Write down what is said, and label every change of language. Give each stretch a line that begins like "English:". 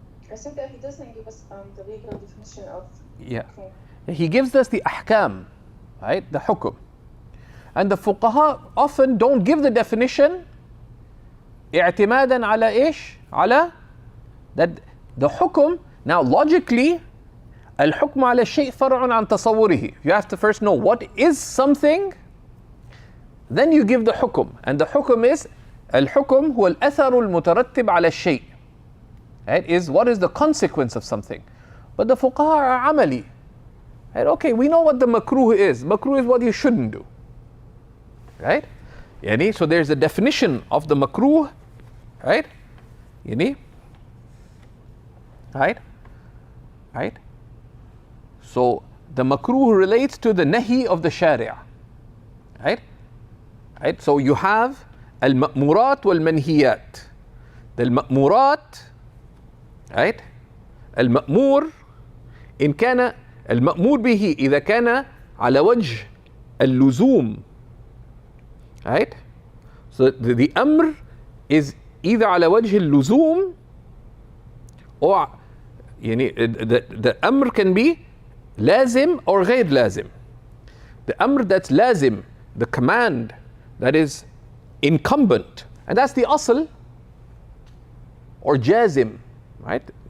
English: I think that he doesn't give us the legal definition of. Yeah. He gives us the ahkam, right? The hukum. And the fuqaha often don't give the definition
Arabic: اعتمادا على ايش؟ على
English: that the hukum. Now logically
Arabic: الحكم على الشيء فرع عن تصوره.
English: You have to first know what is something, then you give the hukum. And the hukum is
Arabic: الحكم هو الأثر المترتب على الشيء.
English: Right? Is what is the consequence of something. But the fuqaha are amali. Right? Okay, we know what the makruh is. Makruh is what you shouldn't do. Right? Yani, so there's a definition of the makruh, right? Yani, right? Right? So the makruh relates to the nahi of the sharia, right? Right? So you have al-ma'murat wal-manhiyat. The al-ma'murat, right?
Arabic: Al-ma'mur إن كان المأمور به إذا كان على وجه اللزوم.
English: Right? So the amr is either
Arabic: على وجه اللزوم
English: or يعني the amr can be لازم or
Arabic: غير لازم.
English: The amr that's لازم, the command that is incumbent, and that's the asl, or jazim, right?